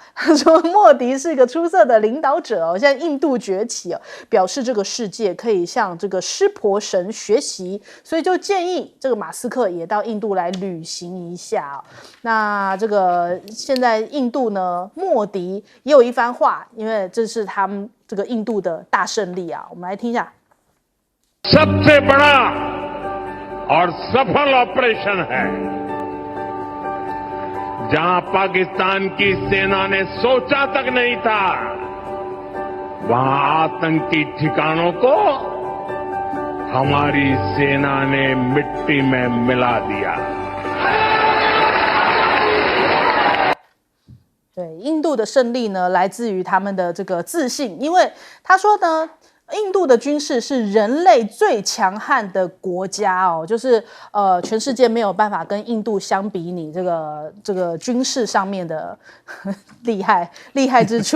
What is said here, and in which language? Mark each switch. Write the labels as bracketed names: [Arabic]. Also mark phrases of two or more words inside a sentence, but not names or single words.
[Chinese] 他说莫迪是一个出色的领导者哦，现在印度崛起哦，表示这个世界可以向这个湿婆神学习，所以就建议这个马斯克也到印度来旅行一下哦。那这个现在印度呢，莫迪也有一番话，因为这是他们这个印度的大胜利啊，我们来听一下。 [Hindi] सबसे बड़ा और सफल ऑपरेशन है जहां पाकिस्तान की सेना ने सोचा तक नहीं था वहां आतंकी ठिकानों को हमारी सेना ने मिट्टी में मिला दिया。 [Chinese] 对，印度的胜利呢，来自于他们的这个自信，因为他说呢，印度的军事是人类最强悍的国家哦，就是全世界没有办法跟印度相比拟这个军事上面的厉害之处。